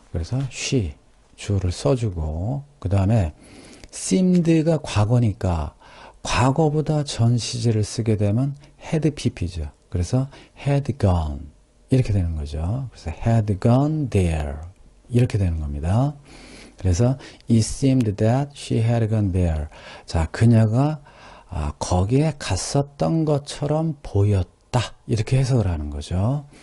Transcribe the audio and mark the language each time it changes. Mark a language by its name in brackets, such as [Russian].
[Korean] 그래서 she, 주어를 써주고, 그 다음에 seemed가 과거니까 과거보다 전 시제를 쓰게 되면 had pp죠. 그래서 had gone, 이렇게 되는 거죠. 그래서 had gone there, 이렇게 되는 겁니다. [English] 그래서 it seemed that she had gone there. [Korean] 자, 그녀가 거기에 갔었던 것처럼 보였다, 이렇게 해석을 하는 거죠.